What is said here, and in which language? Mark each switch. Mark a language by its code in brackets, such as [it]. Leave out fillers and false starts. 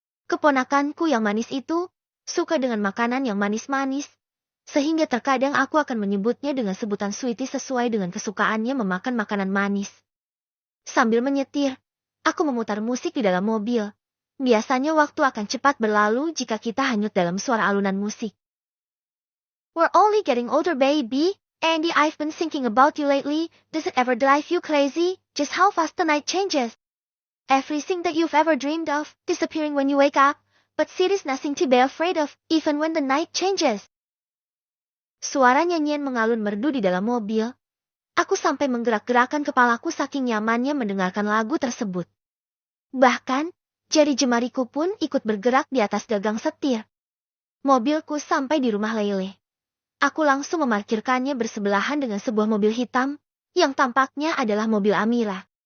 [id] Keponakanku yang manis itu, suka dengan makanan yang manis-manis, sehingga terkadang aku akan menyebutnya dengan sebutan sweetie sesuai dengan kesukaannya memakan makanan manis. Sambil menyetir, aku memutar musik di dalam mobil. Biasanya waktu akan cepat berlalu jika kita hanyut dalam suara alunan musik. [en] We're only getting older, baby. Andy, I've been thinking about you lately. Does it ever drive you crazy, just how fast the night changes? Everything that you've ever dreamed of, disappearing when you wake up, but city's nothing to be afraid of, even when the night changes. [id] Suara nyanyian mengalun merdu di dalam mobil. Aku sampai menggerak-gerakkan kepalaku saking nyamannya mendengarkan lagu tersebut. Bahkan, jari jemariku pun ikut bergerak di atas gagang setir. Mobilku sampai di rumah Leile. Aku langsung memarkirkannya bersebelahan dengan sebuah mobil hitam, yang tampaknya adalah mobil Amira.